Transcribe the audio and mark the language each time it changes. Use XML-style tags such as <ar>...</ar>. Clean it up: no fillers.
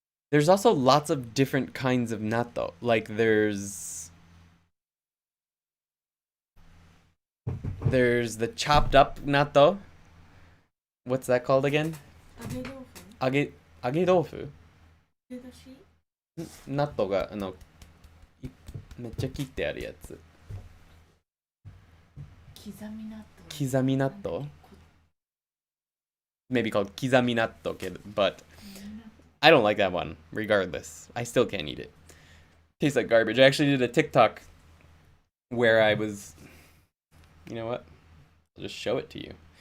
<en>There's also lots of different kinds of natto. Like there's the chopped up natto. What's that called again?</en> <ja>Agedoufu? 納豆がめっちゃ切ってあるやつ。</ja> <en>刻み納豆 Maybe called 刻み納豆, but I don't like that one, regardless. I still can't eat it. Tastes like garbage. I actually did a TikTok where I was... You know what? I'll just show it to you.</en>